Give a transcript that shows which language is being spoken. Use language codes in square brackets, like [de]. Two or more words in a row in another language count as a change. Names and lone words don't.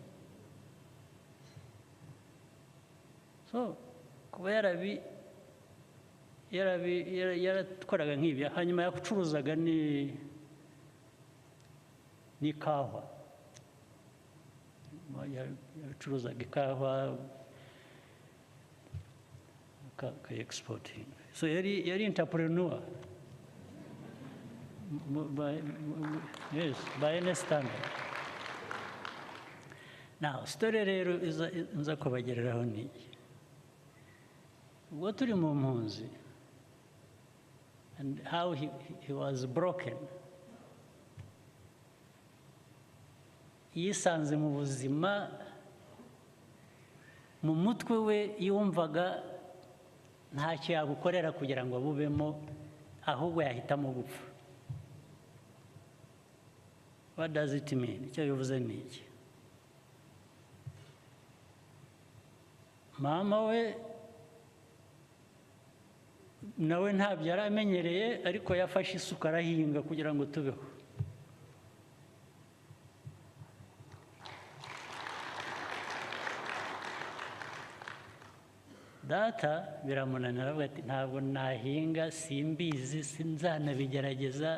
[rw] So kuba yarakoraga nk'ibyo, hanyuma yacuruzaga n'ikawa, yacuruzaga ikawa exporting. So yari entrepreneur [en] by any standard. [rw] Now story rero nza kubagereraho ni ubwo turi mu mpunzi, [en] and how he was broken. [rw] Yisanze mu buzima, mu mutwe we yumvaga ntacyo yagukorera kugira ngo abubemo, ahubwo yahitamo gupfa. [en] What does it mean? [rw] Icyo bivuze ni iki? Mama we nawe ntabyo yari amenyereye, ariko yafashe isuka arahinga kugira ngo tubeho. Data biramunanira, aravuga ati ntabwo nahinga, simbizi, sinzanabigerageza.